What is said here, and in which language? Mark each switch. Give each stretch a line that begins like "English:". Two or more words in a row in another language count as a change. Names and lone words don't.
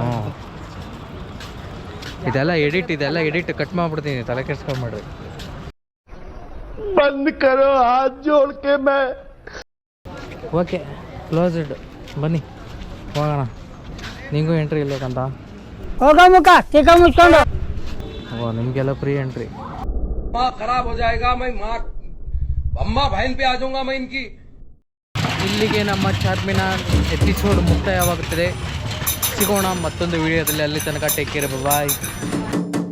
Kannada: ಹ್ಞೂ, ಇದೆಲ್ಲ
English: edit cut
Kannada: ಮಾಡ್ಬಿಡ್ತೀನಿ, ತಲೆ ಕೆಡ್ಸ್ಕೊಂಡ್ಬಿಡ್ರಿ.
Hindi: बंद करो हाथ जोड़के मैं.
English: okay, closed.
Kannada: ಬನ್ನಿ ಹೋಗೋಣ. ನಿಂಗೂ ಎಂಟ್ರಿ ಇಲ್ಬೇಕಂತ? ಹೋಗ ಮುಖ ಚಿಕ್ಕ ಮುಚ್ಕೊಂಡು. ಓ, ನಿಮಗೆಲ್ಲ
English: free entry.
Hindi: खराब हो जाएगा, मैं माँ अम्मा बहन पे आ जाऊंगा मैं इनकी.
Kannada: ಇಲ್ಲಿಗೆ ನಮ್ಮ ಚಾರ್ಮಿನಾರ್ ಎಪಿಸೋಡ್ ಮುಕ್ತಾಯವಾಗುತ್ತದೆ. ಸಿಗೋಣ ಮತ್ತೊಂದು ವಿಡಿಯೋದಲ್ಲಿ. ಅಲ್ಲಿ ತನಕ
English: take care,
Kannada: ಬಾಯ್.